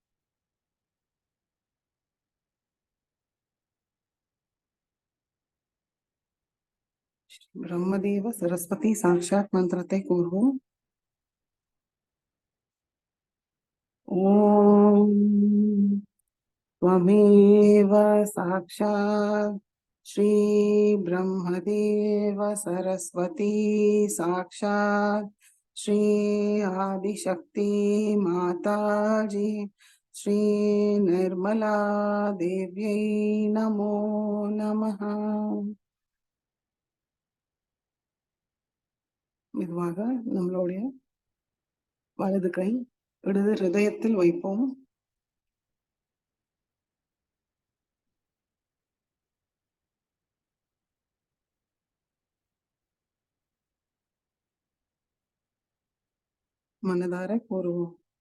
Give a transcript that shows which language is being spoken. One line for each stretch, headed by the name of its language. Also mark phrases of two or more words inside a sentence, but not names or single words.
Tamil: பிரம்மதேவ சரஸ்வதி சாட்சாத் மந்திரத்தை கூறுவோம்.
Sanskrit: ஓம் त्वमेव साक्षात् श्री ब्रह्मदेव सरस्वती साक्षात् श्री आदिशक्ति माताजी श्री निर्मला देव्यै नमो नमः.
Tamil: மெதுவாக நம்மளுடைய வலது கை இடது ஹிருதயத்தில் வைப்போம். மனதார கூறுவோம்.